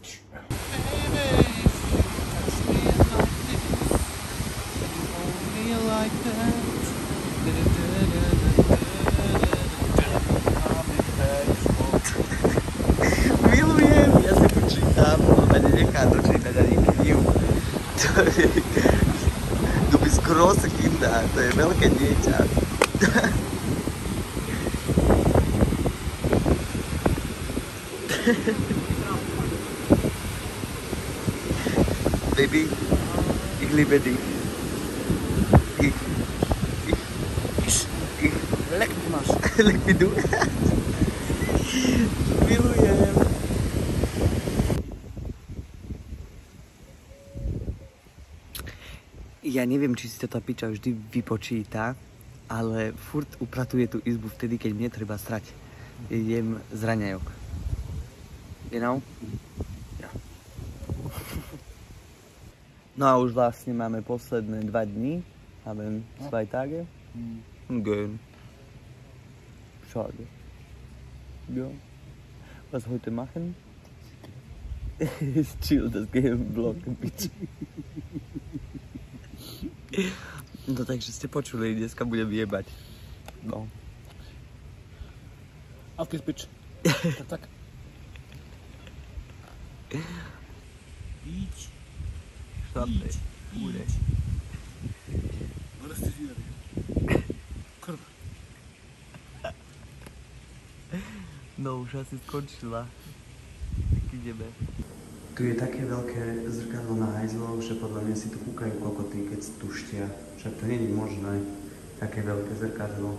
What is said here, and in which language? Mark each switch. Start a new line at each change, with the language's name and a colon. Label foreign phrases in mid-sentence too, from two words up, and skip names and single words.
Slovak: Milujem, ja sa počítam, ale nenechá dočítať ani knihu.
German: Du bist große Kinder,
Slovak: to je veľké dieťa.
German: Baby, ich liebe dich. Leck mich mal. Leck mich du.
Slovak: Milujem. Ja neviem, či si to tá piča vždy vypočíta, ale furt upratuje tú izbu vtedy, keď mne treba srať. Jem z raňajok.
English: You know? Yeah.
Slovak: No a už vlastne máme posledné 2 dni.
German: Haben 2 Tage. Gehen. Schade. Ja. Was heute machen? Chill das Game-Vlog, bitte.
Slovak: No takže ste počuli, dneska budem jebať. No.
German: Auf geht's, bitch.
Slovak: Tak. Beach. Šlape. Bude.
German: Oder ist das wieder?
Slovak: Kurva. No už asi skončila. Tak ideme. Tu je také veľké zrkadlo na hajzlov, že podľa mňa si tu kúkajú kokoty, keď tuštia. Však to nie je možné. Také veľké zrkadlo.